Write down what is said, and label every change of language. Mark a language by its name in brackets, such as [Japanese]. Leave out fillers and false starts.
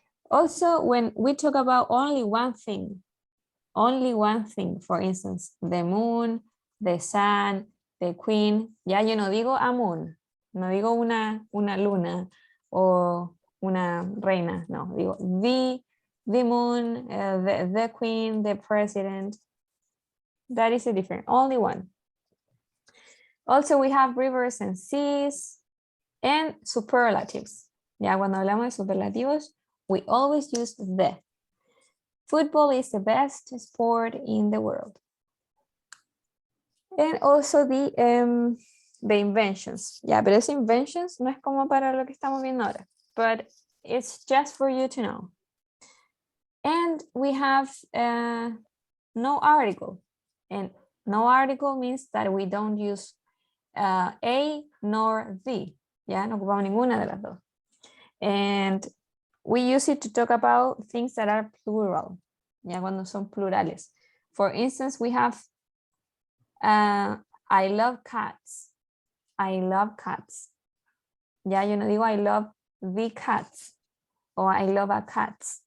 [English] Also, when we talk about only one thing, for instance, the moon, the sun, the queen, [Spanish] ya yo no digo [English] a moon, [Spanish] no digo una luna o una reina, no, digo [English] the moon, the queen, the president. That is a different, only one. Also, we have rivers and seas and superlatives. [Spanish] Ya cuando hablamos de superlativos, [English] we always use the. Football is the best sport in the world. And also the inventions. [Spanish] Yeah, pero ese inventions no es como para lo que estamos viendo ahora, [English] but it's just for you to know. And we have no article. And no article means that we don't use a nor the. [Spanish] Ya, no ocupamos ninguna de las dos. [English] And we use it to talk about things that are plural. [Spanish] Ya, cuando son plurales. [English] For instance, we have, I love cats. I love cats. [Spanish] Ya yo no digo [English] I love the cats o I love a cat.